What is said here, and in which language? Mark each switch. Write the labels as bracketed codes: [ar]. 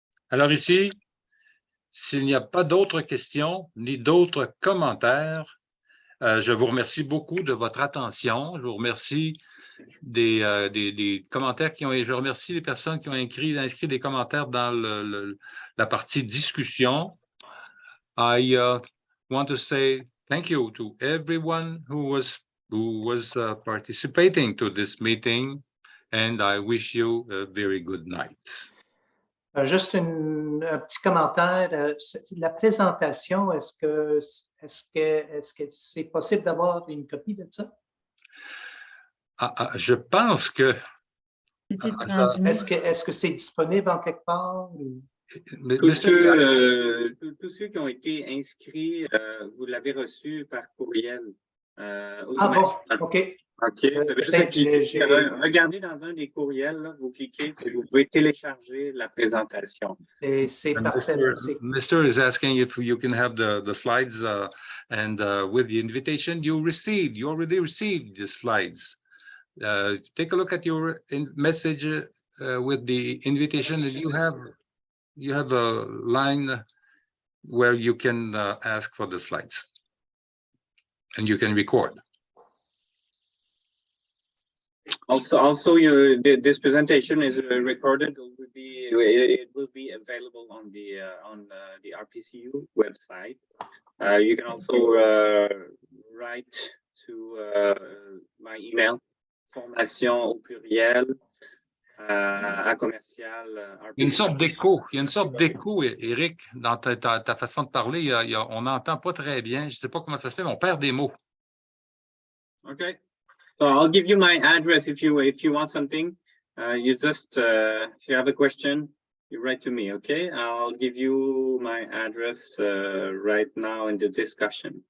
[fr] Alors ici, s'il n'y a pas d'autres questions ni d'autres commentaires, je vous remercie beaucoup de votre attention. Je vous remercie des commentaires je remercie les personnes qui ont inscrit des commentaires dans la partie discussion. [en] I want to say thank you to everyone who was participating to this meeting, and I wish you a very good night. [fr] Juste un petit commentaire. La présentation, est-ce que c'est possible d'avoir une copie de ça? Je pense que C'était transmis. Est-ce que c'est disponible en quelque part? Tous ceux qui ont été inscrits, vous l'avez reçu par courriel. Bon, OK. OK. Regardez dans un des courriels, là, vous cliquez et vous pouvez télécharger la présentation. C'est parfait. [en] Mr. is asking if you can have the slides and with the invitation you already received the slides. Take a look at your message with the invitation, and you have a line where you can ask for the slides, and you can record. Also, this presentation is recorded. It will be available on the RPCU website. You can also write to my email, [fr] formation au pluriel à commercial. Il y a une sorte d'écho, Éric, dans ta façon de parler. On n'entend pas très bien. Je ne sais pas comment ça se fait, mais on perd des mots. [en] Okay. So I'll give you my address if you want something. You just if you have a question, you write to me. Okay, I'll give you my address right now in the discussion.